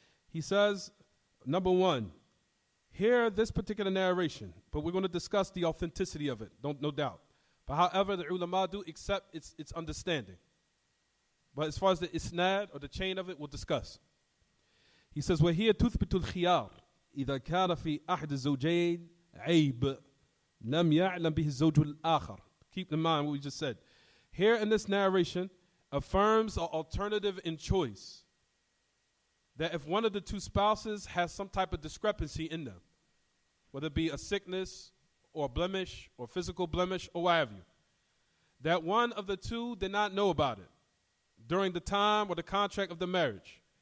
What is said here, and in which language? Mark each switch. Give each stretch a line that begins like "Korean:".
English: He says, number one, hear this particular narration, but we're going to discuss the authenticity of it, no doubt. But however, the ulama do accept its understanding. But as far as the isnad or the chain of it, we'll discuss. He says,
Arabic: وَهِيَ تُثْبِتُ الْخِيَارِ إِذَا كَانَ فِي أَحْدِ الزَّوْجَيْنِ عَيْبٌ لَمْ يَعْلَمْ بِهِ الزَّوْجُ الْآخَرِ.
English: Keep in mind what we just said. Here in this narration, affirms an alternative in choice. That if one of the two spouses has some type of discrepancy in them, whether it be a sickness or a blemish or physical blemish or what have you, that one of the two did not know about it during the time or the contract of the marriage.